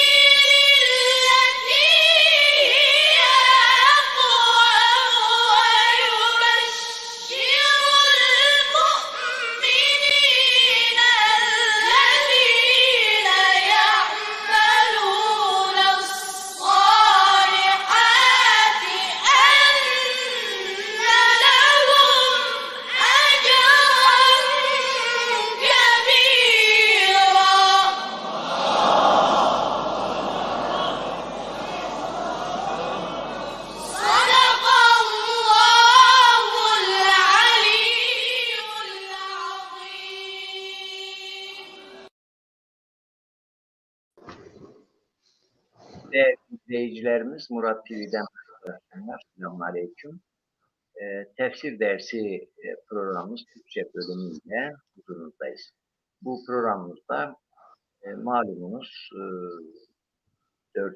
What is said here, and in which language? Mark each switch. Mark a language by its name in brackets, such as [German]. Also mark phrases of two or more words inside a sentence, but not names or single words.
[Arabic] للتي هي أقوم ويبشر المؤمنين الذين يعملون الصالحات أن لهم أجرا كبيرا. صدق الله العلي العظيم. [Turkish] Değerli izleyicilerimiz, Murat TV'den selamlar. Selamünaleyküm. Tefsir dersi programımız Türkçe bölümüyle huzurunuzdayız. Bu programımızda malumunuz 4.